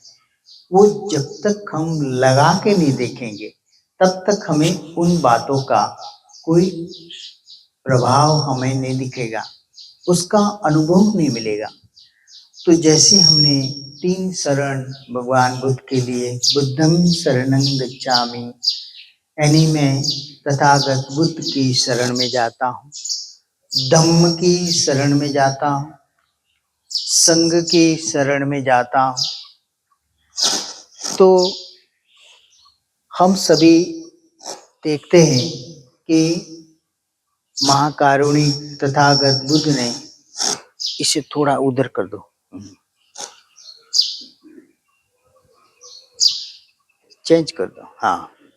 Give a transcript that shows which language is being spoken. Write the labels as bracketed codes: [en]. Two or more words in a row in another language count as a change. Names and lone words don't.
[hi] वो जब तक हम लगा के नहीं देखेंगे तब तक हमें उन बातों का कोई प्रभाव हमें नहीं दिखेगा, उसका अनुभव नहीं मिलेगा। तो जैसे हमने 3 शरण भगवान बुद्ध के लिए, [pi] बुद्धं शरणं गच्छामि [hi] यानी मैं तथागत बुद्ध की शरण में जाता हूँ, धम्म की शरण में जाता हूँ, संघ की शरण में जाता हूँ। तो हम सभी देखते हैं कि महाकारुणिक तथागत बुद्ध ने, इसे थोड़ा उधर कर दो, चेंज कर दो, हाँ।